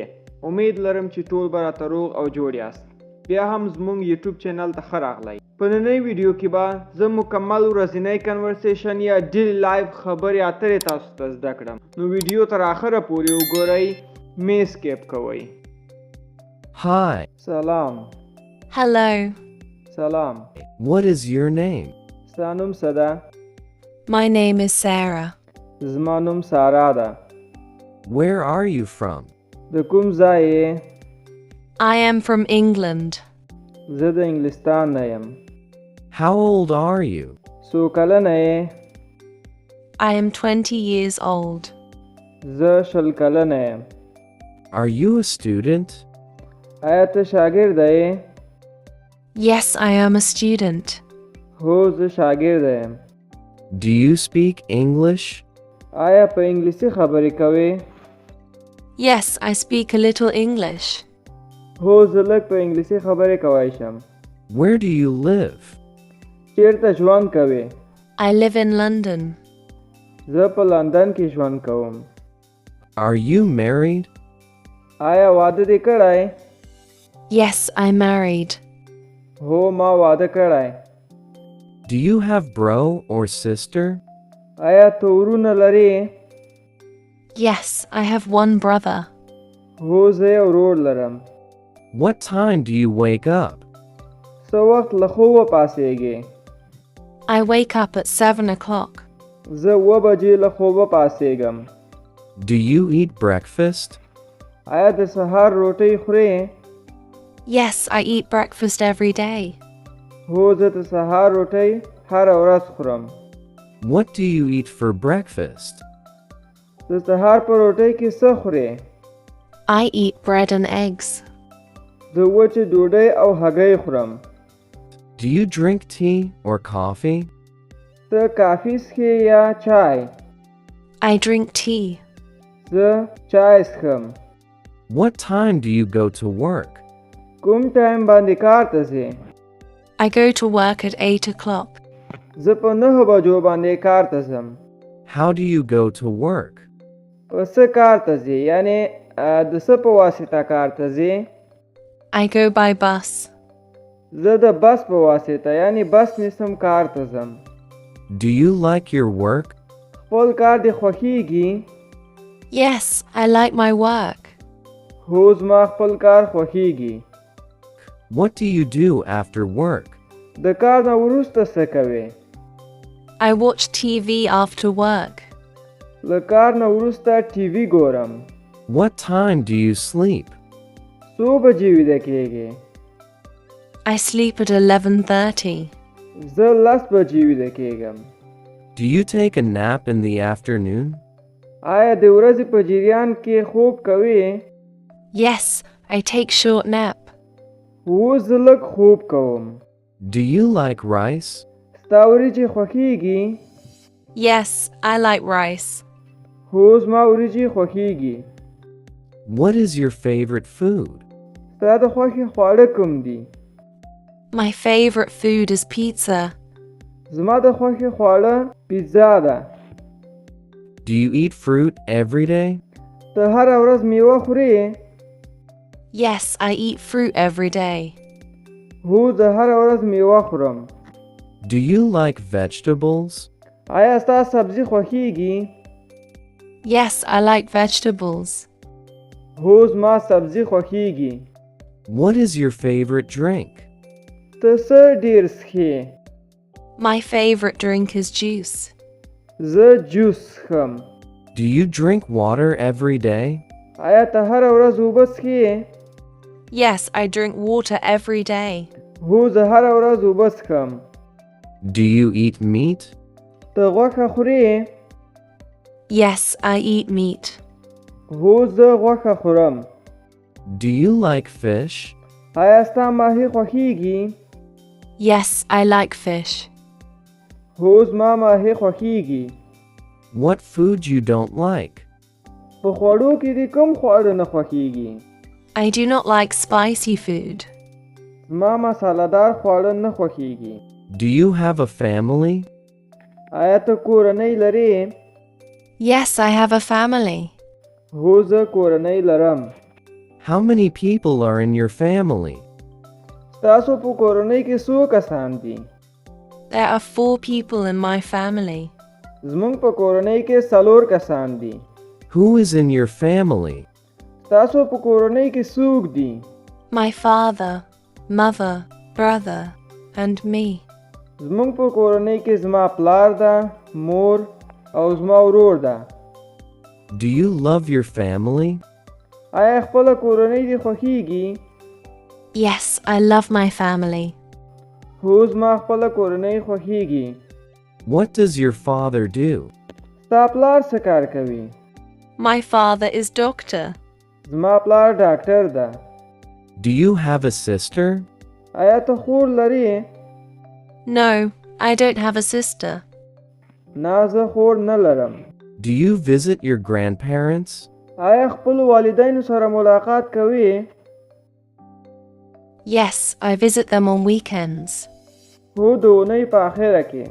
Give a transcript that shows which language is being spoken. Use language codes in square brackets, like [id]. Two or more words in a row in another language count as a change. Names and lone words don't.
[ps] امید لرم چې ټول به راته روغ او جوړ یاست. بیا هم زموږ یوټیوب چینل ته ښه راغلی. په نننۍ ویډیو کې به زه مکمل ورځنی کنورسېشن یا [en] daily life [ps] خبرې اترې تاسو ته زده کړم. نو ویډیو تر آخره پورې وګورئ، مې سکیپ کوئ. [en] Hi. [ps] سلام. [en] Hello. [ps] سلام. [en] What is your name? [ps] ستا نوم څه ده؟ [en] My name is Sarah. [ps] زما نوم سارا ده. [en] Where are you from? [ps] د کوم ځای یې؟ [en] I am from England. [ps] زه د انګلستان نه یم. [en] How old are you? [ps] څو کلنه یې؟ [en] I am 20 years old. [ps] زه 20 کلنه یم. [en] Are you a student? [ps] آیا ته شاګرده یې؟ [en] Yes, I am a student. [ps] هو زه شاګرده یم. [en] Do you speak English? [ps] آیا په انګلیسي خبرې کوې؟ [en] Yes, I speak a little English. [ps] هو زه لږ په انګلیسي خبرې کولی شم. [en] Where do you live? [ps] چیرته ژوند کوې؟ [en] I live in London. [ps] زه په لندن کې ژوند کوم. [en] Are you married? [ps] آیا واده دې کړی؟ [en] Yes, I'm married. [ps] هو ما واده کړی. [en] Do you have bro or sister? [ps] آیا ته ورونه لرې؟ [en] Yes, I have one brother. [ps] هو زه یو ورور لرم. [en] What time do you wake up? [ps] څه وخت له خوبه پاڅېږې؟ [en] I wake up at 7 o'clock. [ps] زه 7 بجې له خوبه پاڅېږم. [en] Do you eat breakfast? [ps] آیا د سهار روټۍ خورې؟ [en] Yes, I eat breakfast every day. [ps] هو زه د سهار روټۍ هره ورځ خورم. [en] What do you eat for breakfast? [ps] د سهار په روټۍ کې څه خورې؟ [en] I eat bread and eggs. [ps] زه وچې ډوډۍ او هګۍ خورم. [en] Do you drink tea or coffee? [ps] ته کافي څښې یا چای؟ [en] I drink tea. [ps] زه چای څښم. [en] What time do you go to work? [ps] کوم ټایم باندې کار ته ځې؟ [en] I go to work at 8 o'clock. [ps] زه په 9 بجو باندې کار ته ځم. [en] How do you go to work? [ps] په څه کار ته ځې؟ یعنی د څه په واسطه کار ته ځې؟ [en] I go by bus. [ps] زه د بس په واسطه یعنی بس نیسم کار ته ځم. [en] Do you like your work? [ps] خپل کار دې خوښیږي؟ [en] Yes, I like my work. [ps] هو زما خپل کار خوښیږي. [en] What do you do after work? [ps] د کار نه وروسته څه کوې؟ [en] I watch TV after work. [ps] له کار نه وروسته ټي وي ګورم. [en] What time do you sleep? [ps] څو بجې ویده کېږې؟ [en] I sleep at 11:30. [ps] زه 10 بجې ویده کېږم. [en] Do you take a nap in the afternoon? [ps] آیا د ورځې په جریان کې خوب کوې؟ [en] Yes, I take short nap. [ps] هو زه لږ خوب کوم. [en] Do you like rice? [ps] ستا وریجې خوښیږي؟ [en] Yes, I like rice. [ps] هو زما وریجې خوښیږي. [en] What is your favorite food? [ps] ستا د خوښې خواړه کوم دي؟ [en] My favorite food is pizza. [ps] زما د خوښې خواړه پیزا ده. [en] Do you eat fruit every day? [ps] ته هره ورځ میوه خورې؟ [en] Yes, I eat fruit every day. [ps] هو زه هره ورځ میوه خورم. [en] Do you like vegetables? [ps] آیا ستا سبزي خوښیږي؟ [en] Yes, I like vegetables. [ps] هو زما سبزي خوښیږي. [en] What is your favorite drink? [ps] ته څه ډېر څښې؟ [en] My favorite drink is juice. [ps] زه جوس څښم. [en] Do you drink water every day? [ps] آیا ته هره ورځ اوبه څښې؟ [en] Yes, I drink water every day. [ps] هو زه هره ورځ اوبه څښم. [en] Do you eat meat? [ps] ته غوښه خورې؟ [en] Yes, I eat meat. [ps] هو زه غوښه خورم. [en] Do you like fish? [ps] آیا ستا ماهي خوښیږي؟ [en] Yes, I like fish. [ps] هو زما ماهي خوښیږي. [en] What food you don't like? [ps] په خوړو کې دې کوم خواړه نه خوښیږي؟ [en] I do not like spicy food. [ps] زما مساله‌دار خواړه نه خوښیږي. [en] Do you have a family? [ps] آیا ته کورنۍ لرې؟ [en] Yes, I have a family. [ps] هو زه کورنۍ لرم. [en] How many people are in your family? [ps] ستاسو په کورنۍ کې څو کسان دي؟ [en] There are 4 people in my family. [ps] زموږ په کورنۍ کې 4 کسان دي. [en] Who is in your family? [ps] ستاسو په کورنۍ کې څوک دي؟ [en] My father, mother, brother, and me. [ps] زموږ په کورنۍ کې زما پلار ده، مور او زما ورور ده. [en] Do you love your family? [ps] آیا خپله کورنۍ دې خوښیږي؟ [en] Yes, I love my family. [ps] هو زما خپله کورنۍ خوښیږي. [en] What does your father do? [ps] ستا پلار څه کار کوي؟ [en] My father is doctor. [ps] زما پلار ډاکټر ده. [en] Do you have a sister? [ps] آیا ته خور لرې؟ [en] No, I don't have a sister. [ps] نه زه خور نه لرم. [en] Do you visit your grandparents? [ps] آیا خپل والدینو سره ملاقات کوي؟ [en] Yes, I visit them on weekends. [ps] هو د اونۍ په اخره کې.